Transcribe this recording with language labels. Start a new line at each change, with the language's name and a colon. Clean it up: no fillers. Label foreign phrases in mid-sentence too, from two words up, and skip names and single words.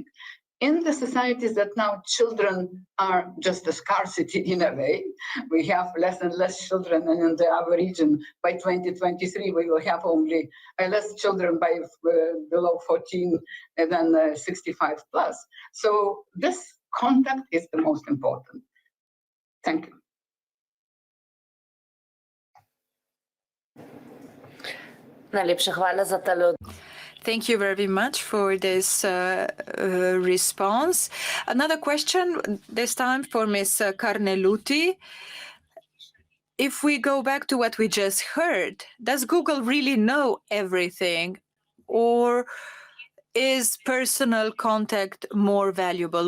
English: In the societies that now children are just a scarcity in a way, we have less and less children, and in our region by 2023 we will have only less children by below 14 than 65 plus. So this contact is the most important. Thank you.
Slovenian: Najlepša hvala za tale.
English: Thank you very much for this response. Another question, this time for Ms. Carneluti. If we go back to what we just heard, does Google really know everything, or is personal contact more valuable?